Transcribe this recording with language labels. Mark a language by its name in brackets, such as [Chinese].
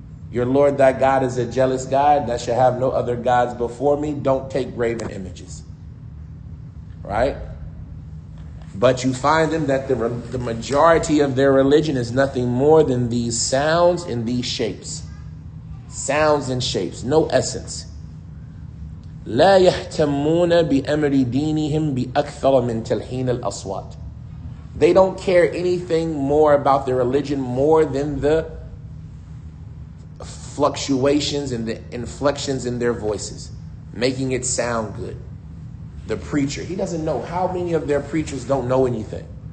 [English] Your Lord thy God is a jealous God that shall have no other gods before me. Don't take graven images. Right? But you find them that the majority of their religion is nothing more than these sounds and these shapes. Sounds and shapes, no essence. [Arabic] لا يهتمون بأمر دينهم بأكثر من تلحين الأصوات. [English] They don't care anything more about their religion more than the fluctuations and the inflections in their voices, making it sound good. The preacher, he doesn't know. How many of their preachers don't know anything?